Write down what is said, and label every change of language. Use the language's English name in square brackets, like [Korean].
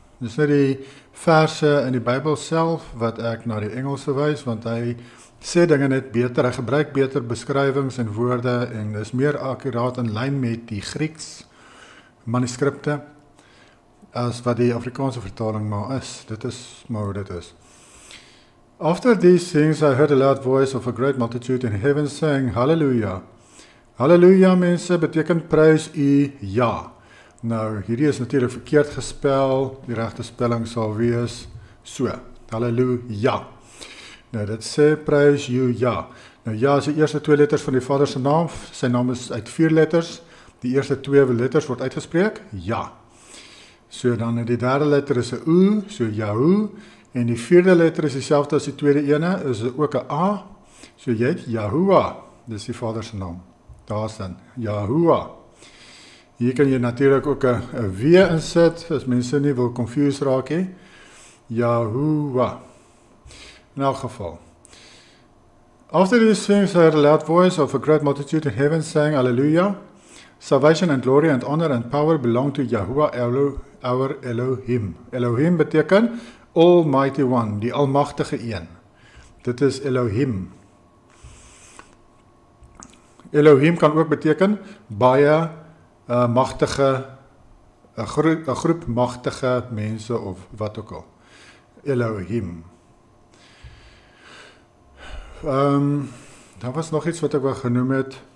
[Afrikaans] Dit is net die verse in die Bybel self, wat ek na die Engels verwys, want hy sê dinge net beter, hy gebruik beter beskrywings en woorde, en is meer akkuraat in lyn met die Grieks manuskripte, as wat die Afrikaanse vertaling maar is. Dit is maar hoe dit is. [English] After these things I heard a loud voice of a great multitude in heaven saying, Hallelujah. [Afrikaans] Hallelujah, mense, beteken prys u ja. Nou, hierdie is natuurlik verkeerd gespel, die regte spelling sal wees so, Hallelujah. Nou, dit sê prys u ja. Nou, ja is die eerste 2 letters van die Vader se naam, sy naam is uit 4 letters, die eerste 2 letters word uitgespreek, ja. So dan die derde letter is 'n U, so Yahoo, en die 4de letter is dieselfde as die tweede ene, is ook 'n A, so jy het Yahuwah, dis die Vader se naam, daar is dan, Yahuwah. Hier kan jy natuurlik ook 'n W insit, as mense nie wil confused raak nie, Yahuwah, in elk geval. [English] After these things I heard a loud voice of a great multitude in heaven saying, Hallelujah, salvation and glory and honor and power belong to Yahuwah our Elohim. [Afrikaans] Elohim beteken [English] Almighty One, [Afrikaans] die almagtige een. Dit is Elohim. Elohim kan ook beteken baie magtige, 'n groep magtige mense of wat ook al. Elohim. Daar was nog iets wat ek wel genoem het.